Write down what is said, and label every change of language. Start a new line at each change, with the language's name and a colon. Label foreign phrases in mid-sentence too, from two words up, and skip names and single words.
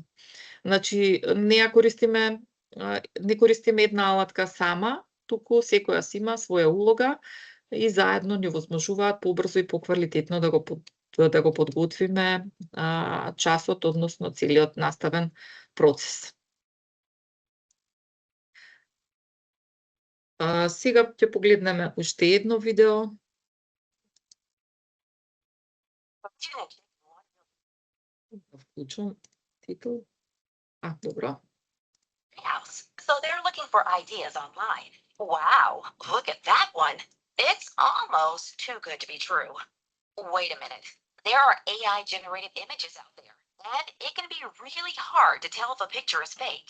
Macedonian: Значи, не користиме една алатка сама, туку секоја си има своја улога и заедно ни возможуваат побрзо и поквалитетно да го подготвиме часот, односно целиот наставен процес. Сега ќе погледнеме уште едно видео. Вклучувам титул. Добро.
English: So they're looking for ideas online. Wow, look at that one. It's almost too good to be true. Wait a minute. There are AI generated images out there, and it can be really hard to tell if a picture is fake.